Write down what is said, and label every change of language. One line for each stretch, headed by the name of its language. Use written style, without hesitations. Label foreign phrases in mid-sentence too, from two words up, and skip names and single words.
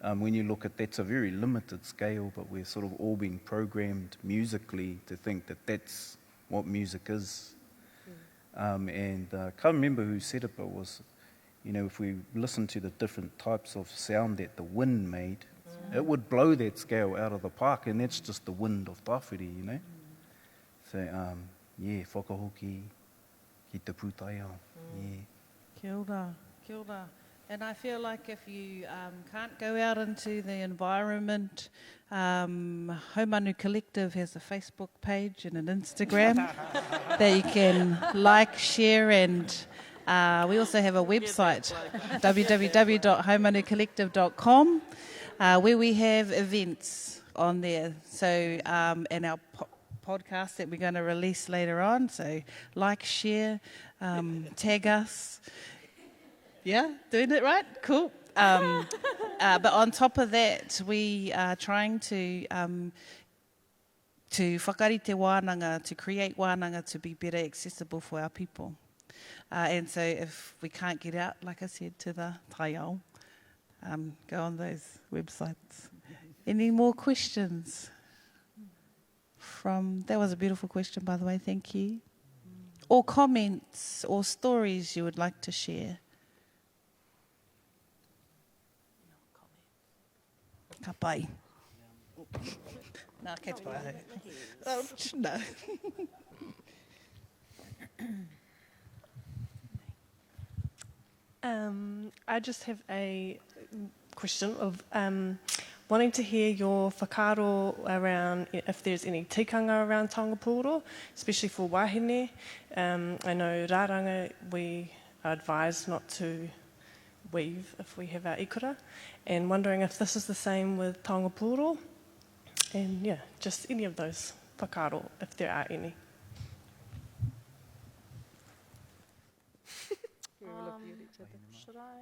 English: when you look at that's a very limited scale, but we're sort of all being programmed musically to think that that's what music is. And I can't remember who said it, but it was, you know, if we listen to the different types of sound that the wind made, it would blow that scale out of the park, and that's just the wind of Tawhiri, you know. So, yeah,
Māori: whakahoki ki te pūtaiao, yeah. Kia ora, kia ora.
English: And I feel like if you can't go out into the environment, Haumanu Collective has a Facebook page and an Instagram that you can like, share, and we also have a website, www.haumanucollective.com, where we have events on there. So, and our podcast that we're going to release later on. So, like, share, tag us. Yeah, doing it right? Cool. But on top of that, we are trying to
Māori: whakarite wānanga,
English: to create wānanga to be better accessible for our people. And so if we can't get out, like I said, to the taiao, go on those websites. Any more questions? That was a beautiful question, by the way, thank you. Or comments or stories you would like to share?
Māori: Ka pai. Nā, kei te pai.
English: Oh, no. I just have a question of wanting to hear your whakaaro around if there's any tikanga around
Māori: Taonga Pūoro,
English: especially for wahine. I know rāranga, we are advised not to weave if we have our ikura, and wondering if this is the same with
Māori: Taonga Pūoro,
English: and yeah, just any of those whakaaro, if there are any. Should I?